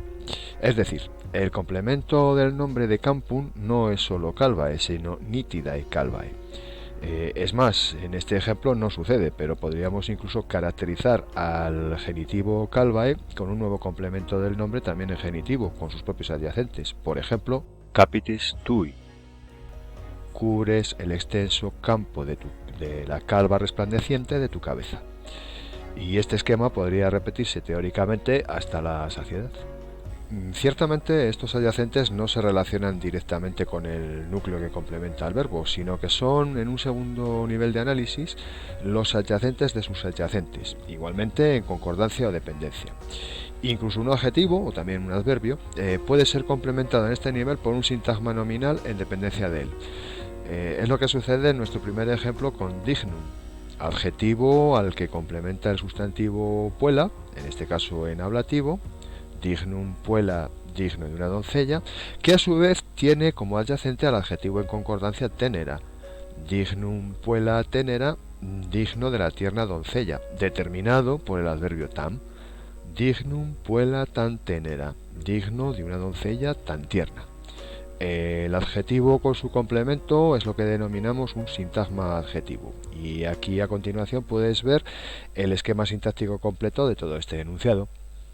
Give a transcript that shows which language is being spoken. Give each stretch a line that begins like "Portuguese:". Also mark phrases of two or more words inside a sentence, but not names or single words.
Spanish: Es decir, el complemento del nombre de campum no es solo calvae, sino
Latin: nitidae calvae.
Spanish: Es más, en este ejemplo no sucede, pero podríamos incluso caracterizar al genitivo calvae con un nuevo complemento del nombre también en genitivo, con sus propios adyacentes. Por ejemplo,
Latin: capitis tui.
Spanish: Cubres el extenso campo de la calva resplandeciente de tu cabeza. Y este esquema podría repetirse teóricamente hasta la saciedad. Ciertamente estos adyacentes no se relacionan directamente con el núcleo que complementa al verbo, sino que son, en un segundo nivel de análisis, los adyacentes de sus adyacentes, igualmente en concordancia o dependencia. Incluso un adjetivo, o también un adverbio, puede ser complementado en este nivel por un sintagma nominal en dependencia de él. Es lo que sucede en nuestro primer ejemplo con dignum, adjetivo al que complementa el sustantivo puela, en este caso en ablativo,
Latin: dignum puela,
Spanish: digno de una doncella, que a su vez tiene como adyacente al adjetivo en concordancia tenera,
Latin: dignum puela tenera,
Spanish: digno de la tierna doncella, determinado por el adverbio tam,
Latin: dignum puela tan tenera,
Spanish: digno de una doncella tan tierna. El adjetivo con su complemento es lo que denominamos un sintagma adjetivo, y aquí a continuación puedes ver el esquema sintáctico completo de todo este enunciado.